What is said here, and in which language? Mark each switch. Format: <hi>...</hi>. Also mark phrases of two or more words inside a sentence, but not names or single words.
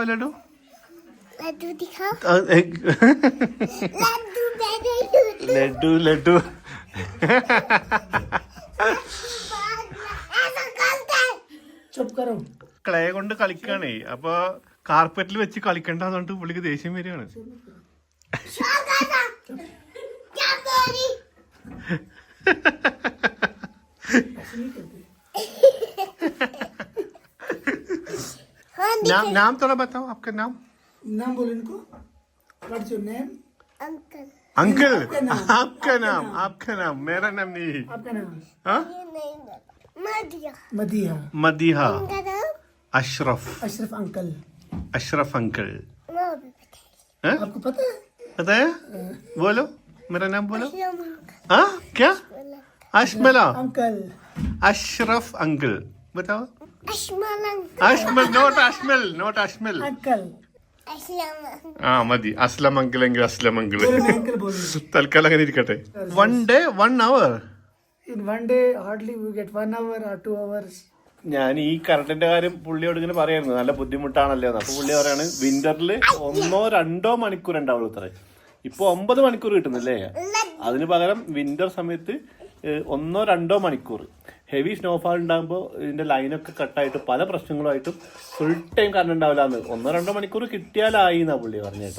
<ml>ലഡു ക്ലേ കൊണ്ട് കളിക്കാണേ. അപ്പൊ കാർപ്പറ്റിൽ വെച്ച് കളിക്കണ്ടെന്ന് പറഞ്ഞിട്ട് പുള്ളിക്ക് ദേഷ്യം വരികയാണ്.</ml> <hi>नाम थोड़ा बताओ, आपका नाम बोलो इनको.</hi> <en>What's your name?</en> <hi>अंकल. आपका नाम मेरा नाम नहीं. आपका नाम? हाँ, मदीहा. अशरफ अंकल. आपको पता है? बोलो मेरा नाम बोलो. हाँ, क्या? अशमला अंकल. अशरफ अंकल. बताओ.</hi> <ml>നോട്ട് അഷ്മൽ.</ml> <hi>अंकल.</hi> <ml>മതി. അസ്ലം അങ്കിൾ എങ്കിൽ അസ്ലം അങ്കിൾ. തൽക്കാലം അങ്ങനെ ഇരിക്കട്ടെ.</ml> <en>1 day 1 hour. In 1 day hardly we get 1 hour or 2 hours.</en> <ml>ഞാൻ ഈ കറണ്ടിന്റെ കാര്യം പുള്ളിയോട് ഇങ്ങനെ പറയായിരുന്നു, നല്ല ബുദ്ധിമുട്ടാണല്ലോ. അപ്പൊ പുള്ളി പറയാണ് വിന്ററിൽ 1-2 മണിക്കൂർ ഉണ്ടാവുള്ളൂ ഇത്ര. ഇപ്പൊ 9 മണിക്കൂർ കിട്ടുന്നില്ലേ? അതിന് പകരം വിന്റർ സമയത്ത് 1-2 മണിക്കൂർ.</ml> <en>heavy snowfall</en> <ml>ഉണ്ടാകുമ്പോൾ ഇതിൻ്റെ ലൈനൊക്കെ കട്ടായിട്ട് പല പ്രശ്നങ്ങളുമായിട്ടും</ml> <en>full time</en> <ml>കറണ്ട് ഉണ്ടാവില്ല എന്ന് 1-2 മണിക്കൂർ കിട്ടിയാലായി എന്നാ പുള്ളി പറഞ്ഞു കേട്ടോ.</ml>